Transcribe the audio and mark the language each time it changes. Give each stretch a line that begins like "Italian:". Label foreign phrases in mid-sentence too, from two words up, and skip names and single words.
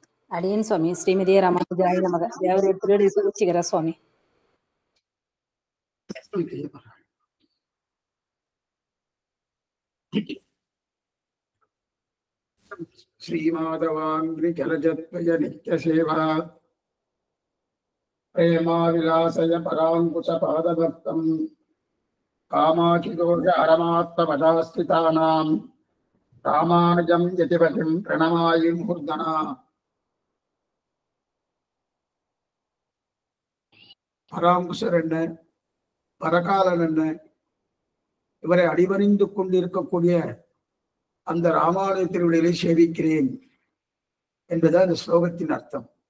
Tamil: அடியேன் சுவாமி
Sanskrit: श्रीमते रामानुजाय नमः.
Tamil: தேவரே திருடி சூழ்ச்சிகிற சுவாமி.
Sanskrit: श्रीमाधवांग्रि जलजत्वय नित्यसेवा प्रेमाविलासय परांकुश पादभक्तम् कामाचिदोष अरमात्मपदास्थितानां रामानुजं यतिपतिं प्रणमामि मूर्धना.
Tamil: பராங்குசர் என்ன, பரகாலன் என்ன, இவரை அடிபணிந்து கொண்டிருக்கக்கூடிய அந்த ராமானுஜ திருவிழியை சேவிக்கிறேன் என்பதுதான் இந்த ஸ்லோகத்தின் அர்த்தம்.